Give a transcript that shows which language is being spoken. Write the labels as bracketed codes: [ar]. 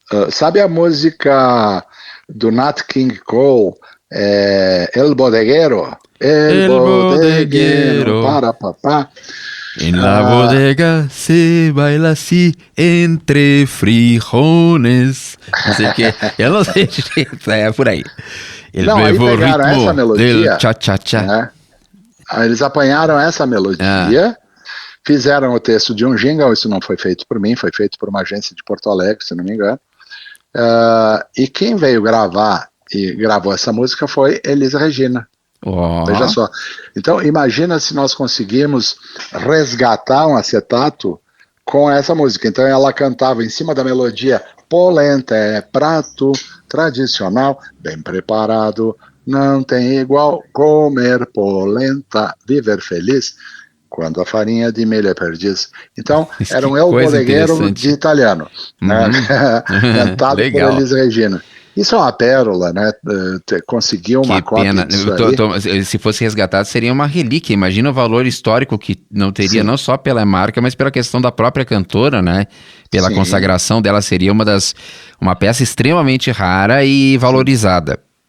[pt] Sabe a música do Nat King Cole, El Bodeguero? El Bodeguero, para papá. [es] En la bodega se baila así entre frijoles. [pt] Não sei o que. Eu não sei direito, é por aí. Ele pegaram ritmo essa melodia, cha-cha-cha. Né? Eles apanharam essa melodia, fizeram o texto de um jingle. Isso não foi feito por mim, foi feito por uma agência de Porto Alegre, se não me engano. E quem veio gravar e gravou essa música foi Elis Regina. Veja só. Então, imagina se nós conseguimos resgatar um acetato com essa música. Então, ela cantava em cima da melodia: polenta é prato tradicional, bem preparado, não tem igual, comer polenta, viver feliz, quando a farinha de milho é perdiz. Então, era um El Bodeguero de italiano, né? Cantado por Elis Regina. Isso é uma pérola, né? Conseguiu uma cópia disso aí. Se fosse resgatado, seria uma relíquia. Imagina o valor histórico que não teria, não só pela marca, mas pela questão da própria cantora, né? Pela consagração dela, seria uma peça extremamente rara e valorizada.